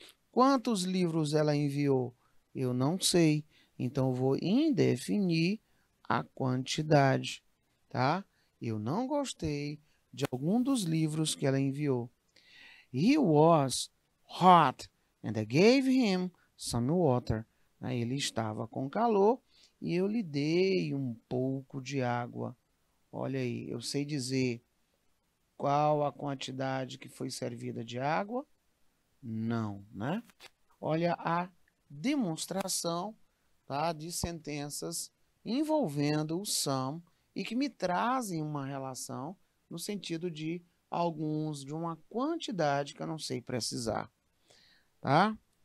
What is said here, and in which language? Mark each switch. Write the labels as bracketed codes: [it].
[pt] Quantos livros ela enviou? Eu não sei. Então, eu vou indefinir a quantidade, tá? Eu não gostei de algum dos livros que ela enviou. [en] He was hot and I gave him some water. [pt] Ele estava com calor e eu lhe dei um pouco de água. Olha aí, eu sei dizer qual a quantidade que foi servida de água, não, né? Olha a demonstração, tá, de sentenças envolvendo o some e que me trazem uma relação no sentido de alguns, de uma quantidade que eu não sei precisar, tá?